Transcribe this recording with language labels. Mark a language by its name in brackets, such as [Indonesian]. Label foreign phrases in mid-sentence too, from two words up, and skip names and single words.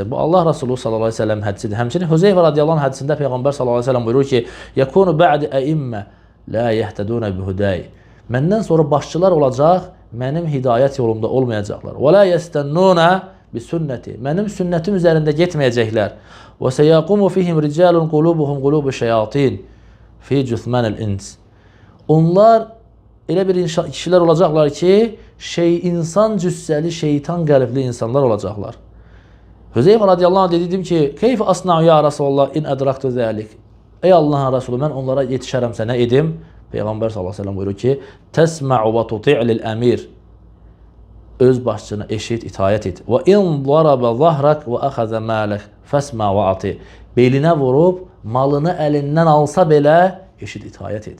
[Azerbaijani] Bu Allah Resulü [Arabic] صلى الله عليه وسلم [Azerbaijani] hədisidir. Həmçinin Hüzeyfə [Arabic] رضي الله عنه [Azerbaijani] hədisində Peyğəmbər [Arabic] صلى الله عليه وسلم [Azerbaijani] buyurur ki, [Arabic] "يكون بعدي أئمة لا يهتدون بهداي." [Azerbaijani] Məndən sonra başçılar olacaq, mənim hidayət yolumda olmayacaqlar. [Arabic] "ولا يستنون بسنتي." [Azerbaijani] Mənim sünnətim üzərində getməyəcəklər. [Arabic] "وسيقوم فيهم رجال قلوبهم قلوب الشياطين في جثمان الإنس." [Azerbaijani] Onlar elə bir kişilər olacaqlar ki, insan cüssəli, şeytan qəlbli insanlar olacaqlar. [Arabic] Hüzeyfə رضي الله عنه [Azerbaijani] dedim ki, [Arabic] "كيف أصنع يا رسول الله إن أدركت ذلك." [Azerbaijani] Ey Allahın Resulü, mən onlara yetişərəmsə nə edim? Peyğəmbər [Arabic] صلى الله عليه وسلم [Azerbaijani] buyurur ki, [Arabic] "تسمع وتطيع للأمير." [Azerbaijani] öz başçına eşit, itayət et. [Arabic] وإن ضرب ظهرك وأخذ مالك فاسمع وأطع. [Azerbaijani] Belinə vurub malını əlindən alsa belə eşit, itayət et.